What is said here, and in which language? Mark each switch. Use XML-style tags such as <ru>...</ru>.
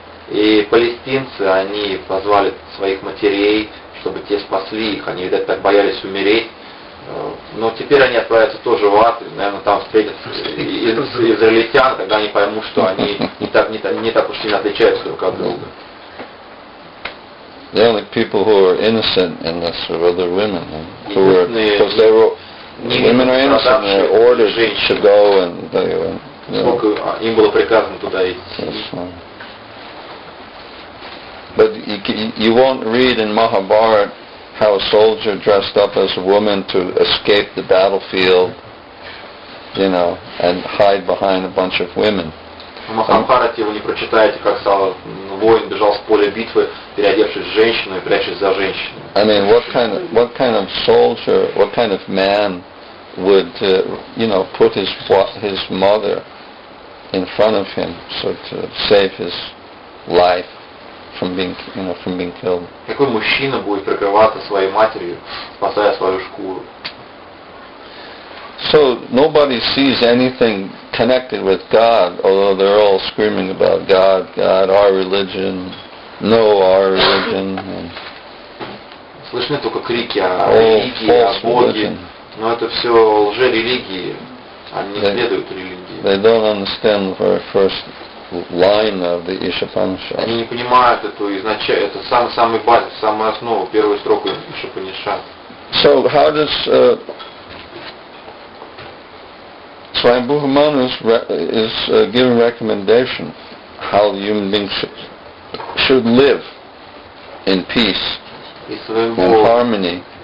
<ru>И палестинцы, они позвали своих матерей, чтобы те спасли их. Они, видать, так боялись умереть. Но теперь они отправятся тоже в ад, и, наверное, там встретят израильтян, тогда они поймут, что они не так уж сильно отличаются друг от друга.</ru> <en>The only people who are innocent in this are other women, because women are innocent, they're ordered to go and</en> <ru>им было приказано туда идти.</ru> <en>But you won't read in Mahabharata how a soldier dressed up as a woman to escape the battlefield, and hide behind a bunch of women.</en> <ru>В Махабхарате вы не прочитаете, как воин бежал с поля битвы, переодевшись в женщину и прячась за женщиной.</ru> <en>I mean, what kind of soldier, what kind of man would, put his mother in front of him so to save his life from being killed?</en> <ru>Какой мужчина будет прикрываться своей матерью, спасая свою шкуру?</ru> <en>So nobody sees anything connected with God, although they're all screaming about God, our religion, no, our religion.</en> <ru>Слышны только крики о религии, о Боге, но это все лжерелигии, они не следуют религии.</ru> <en>They don't understand the very first line of the Ишопанишад.</en> <ru>Они не понимают это самый базис, самую основу, первую строку Ишопанишад.</ru> <en>So how does Swami Bhuman is giving recommendation how the human being should live in peace, in harmony.</en>